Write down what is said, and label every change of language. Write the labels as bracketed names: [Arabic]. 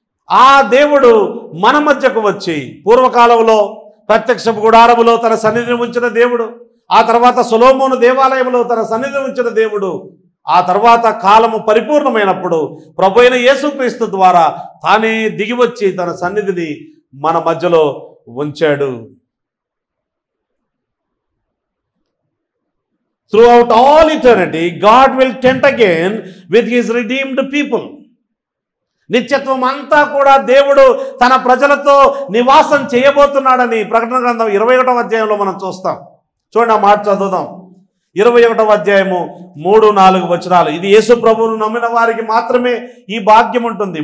[Telugu] ఆ దేవుడు మన మధ్యకు వచ్చి పూర్వకాలంలో ప్రత్యక్ష గుడారములో తన సన్నిధిని ఉంచిన దేవుడు, ఆ తర్వాత సొలొమోను దేవాలయంలో తన సన్నిధిని ఉంచిన దేవుడు, ఆ తర్వాత కాలము పరిపూర్ణమైనప్పుడు ప్రభువైన యేసుక్రీస్తు ద్వారా తానే దిగివచ్చి తన సన్నిధిని మన మధ్యలో ఉంచాడు. [English] Throughout all eternity, God will tent again with his redeemed people. [Telugu] నిత్యత్వం అంతా కూడా దేవుడు తన ప్రజలతో నివాసం చేయబోతున్నాడని ప్రకటన గ్రంథం 21వ అధ్యాయంలో మనం చూస్తాం. చూడండి, ఆ మాట చదువుదాం. 21వ అధ్యాయము 3-4 వచనాలు. ఇది యేసు ప్రభువును నమ్మిన వారికి మాత్రమే ఈ భాగ్యం ఉంటుంది.